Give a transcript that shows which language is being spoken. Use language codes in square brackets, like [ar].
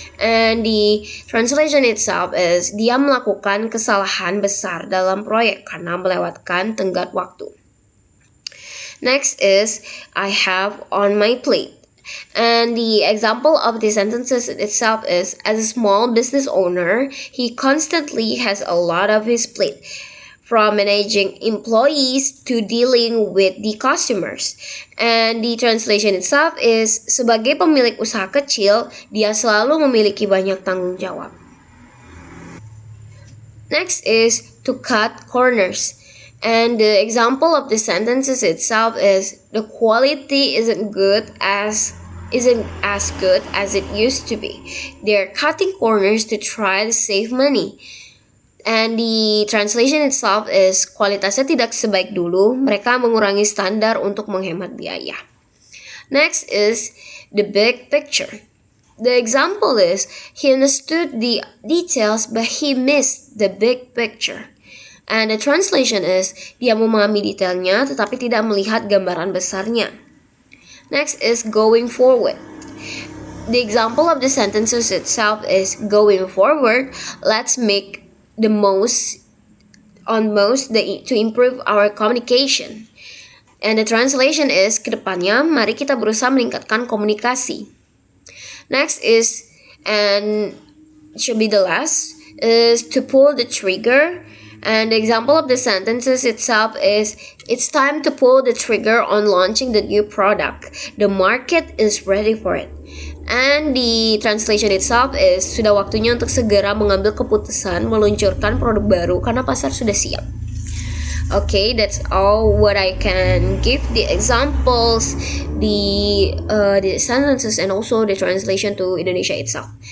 [en] And the translation itself is, [id] dia melakukan kesalahan besar dalam proyek karena melewatkan tenggat waktu. [en] Next is, I have on my plate. And the example of the sentences itself is, as a small business owner, he constantly has a lot of his plate, from managing employees to dealing with the customers. And the translation itself is, [id] sebagai pemilik usaha kecil, dia selalu memiliki banyak tanggung jawab. [en] Next is to cut corners. And the example of the sentences itself is, the quality isn't as good as it used to be. They're cutting corners to try to save money. And the translation itself is, [id] kualitasnya tidak sebaik dulu, mereka mengurangi standar untuk menghemat biaya. [en] Next is the big picture. The example is, he understood the details but he missed the big picture. And the translation is, [id] dia memahami detailnya tetapi tidak melihat gambaran besarnya. [en] Next is going forward. The example of the sentences itself is, going forward, let's make the most to improve our communication. And the translation is, [id] kedepannya mari kita berusaha meningkatkan komunikasi. [en] Next is, and should be the last, is to pull the trigger. And the example of the sentences itself is, it's time to pull the trigger on launching the new product. The market is ready for it. And the translation itself is, [id] sudah waktunya untuk segera mengambil keputusan meluncurkan produk baru karena pasar sudah siap. [en] Okay, that's all what I can give the examples, the sentences, and also the translation to Indonesia itself.